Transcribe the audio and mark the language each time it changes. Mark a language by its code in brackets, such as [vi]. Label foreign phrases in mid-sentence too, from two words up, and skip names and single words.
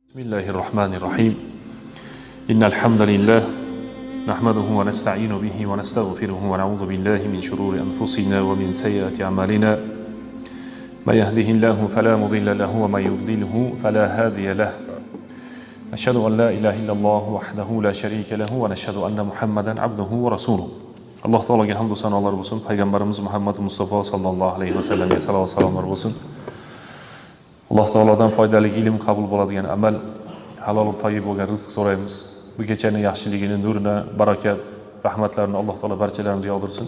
[ar] بسم الله الرحمن الرحيم. إن الحمد لله نحمده ونستعينه ونستغفره ونعوذ بالله من شرور أنفسنا ومن سيئات أعمالنا. من يهده الله فلا مضل له ومن يضلله فلا هادي له. أشهد أن لا إله إلا الله وحده لا شريك له ونشهد أن محمدا عبده ورسوله. [uz] Alloh taologa hamd va sanolar bo'lsin. Payg'ambarimiz Muhammad Mustafa [ar] صلى الله عليه وسلم [uz] salovat salomlar bo'lsin. Alloh taolodan foydali ilm qabul bo'ladigan amal, halol va toyib bo'lgan rizq so'raymiz. Bu kechaning yaxshiligini, nurini, barakat, rahmatlarini Alloh taolo barchalarimizga yog'dirsin.